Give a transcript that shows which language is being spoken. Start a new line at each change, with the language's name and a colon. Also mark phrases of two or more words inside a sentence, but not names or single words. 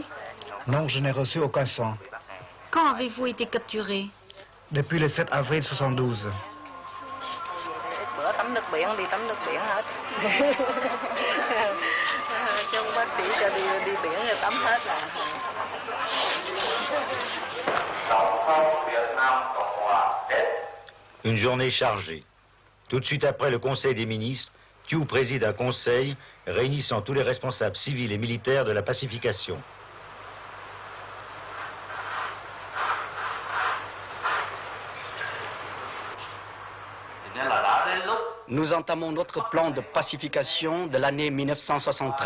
French: Non, je n'ai reçu aucun soin. Quand avez-vous été capturé? Depuis le 7 avril 72.
Vietnamese: Tắm nước biển, đi tắm nước biển hết. Chứ bác sĩ cho đi biển rồi tắm hết là.
French: Une journée chargée. Tout de suite après le Conseil des ministres, Thiou préside un conseil réunissant tous les responsables civils et militaires de la pacification. Nous entamons notre plan de pacification de l'année 1973.